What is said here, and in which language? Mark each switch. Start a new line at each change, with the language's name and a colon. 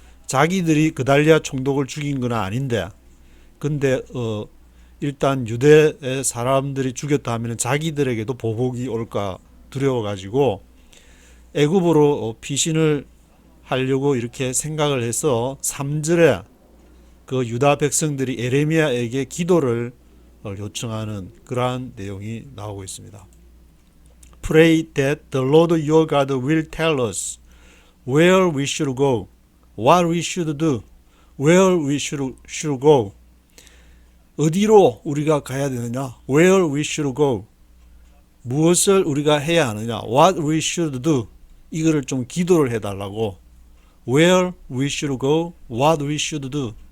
Korean: 자기들이 그달리아 총독을 죽인 건 아닌데, 근데 일단 유대 사람들이 죽였다 하면 자기들에게도 보복이 올까 두려워가지고 애굽으로 피신을 하려고 이렇게 생각을 해서 3절에 그 유다 백성들이 예레미야에게 기도를 요청하는 그러한 내용이 나오고 있습니다.
English: Pray that the Lord your God will tell us where we should go, what we should do, where we should go.
Korean: 어디로 우리가 가야 되느냐?
English: Where we should go.
Korean: 무엇을 우리가 해야 하느냐?
English: What we should do.
Korean: 이거를 좀 기도를 해달라고.
English: Where we should go, what we should do.